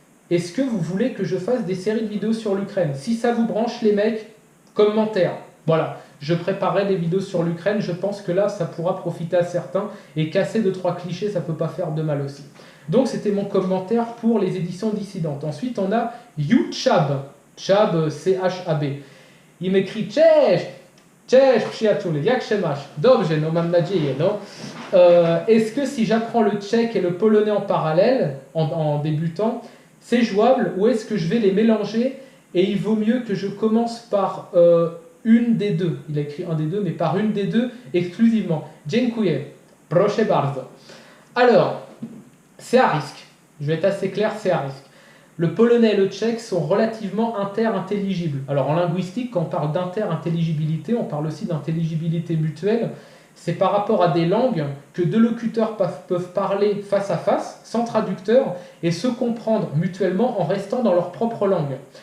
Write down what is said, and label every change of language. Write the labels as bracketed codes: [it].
[fr] Est-ce que vous voulez que je fasse des séries de vidéos sur l'Ukraine? Si ça vous branche les mecs, commentaire. Voilà. Je préparerai des vidéos sur l'Ukraine, je pense que là, ça pourra profiter à certains, et casser 2-3 clichés, ça ne peut pas faire de mal aussi. Donc c'était mon commentaire pour les éditions dissidentes. Ensuite, on a YouChab, Chab, C-H-A-B. Il m'écrit [pl] « Cześć, cześć przyjaciele, jak się masz? Dobrze, no mam nadzieję, no. [fr] Est-ce que si j'apprends le tchèque et le polonais en parallèle, en débutant, c'est jouable, ou est-ce que je vais les mélanger et il vaut mieux que je commence par... une des deux, il a écrit un des deux, mais par une des deux exclusivement. [pl] Dziękuję, proszę bardzo. [fr] Alors, c'est à risque. Je vais être assez clair, c'est à risque. Le polonais et le tchèque sont relativement inter-intelligibles. Alors en linguistique, quand on parle d'inter-intelligibilité, on parle aussi d'intelligibilité mutuelle. C'est par rapport à des langues que deux locuteurs peuvent parler face à face, sans traducteur, et se comprendre mutuellement en restant dans leur propre langue.